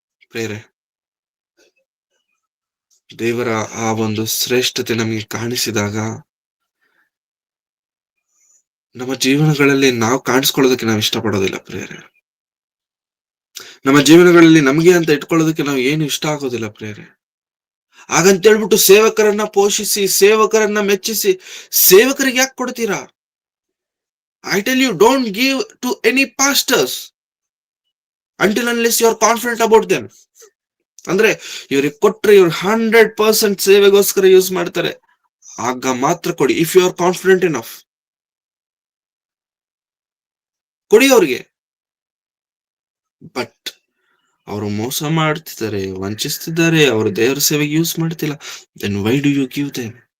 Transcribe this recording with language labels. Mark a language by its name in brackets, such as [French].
[Kannada] ಪ್ರೇರೆ, ದೇವರ ಆ ಒಂದು ಶ್ರೇಷ್ಠತೆ ನಮಗೆ ಕಾಣಿಸಿದಾಗ ನಮ್ಮ ಜೀವನಗಳಲ್ಲಿ ನಾವು ಕಾಣಿಸ್ಕೊಳ್ಳೋದಕ್ಕೆ ನಾವು ಇಷ್ಟಪಡೋದಿಲ್ಲ ಪ್ರೇರೆ. ನಮ್ಮ ಜೀವನಗಳಲ್ಲಿ ನಮಗೆ ಅಂತ ಇಟ್ಕೊಳ್ಳೋದಕ್ಕೆ ನಾವು ಏನು ಇಷ್ಟ ಆಗೋದಿಲ್ಲ ಪ್ರೇರೆ. ಹಾಗಂತೇಳ್ಬಿಟ್ಟು ಸೇವಕರನ್ನ ಪೋಷಿಸಿ, ಸೇವಕರನ್ನ ಮೆಚ್ಚಿಸಿ, ಸೇವಕರಿಗೆ ಯಾಕೆ ಕೊಡ್ತೀರಾ? [English] I tell you, don't give to any pastors until unless you are confident about them. [Kannada] ಅಂದ್ರೆ ಇವ್ರಿಗೆ ಕೊಟ್ರೆ ಇವ್ರು 100% ಸೇವೆಗೋಸ್ಕರ ಯೂಸ್ ಮಾಡ್ತಾರೆ, ಆಗ ಮಾತ್ರ ಕೊಡಿ. [English] if you are confident enough, [Kannada] ಕೊಡಿ ಅವ್ರಿಗೆ. ಬಟ್ ಅವರು ಮೋಸ ಮಾಡ್ತಿದ್ದಾರೆ, ವಂಚಿಸ್ತಿದ್ದಾರೆ, ಅವರು ದೇವರ ಸೇವೆಗೆ ಯೂಸ್ ಮಾಡ್ತಿಲ್ಲ, [English] Then why do you give them?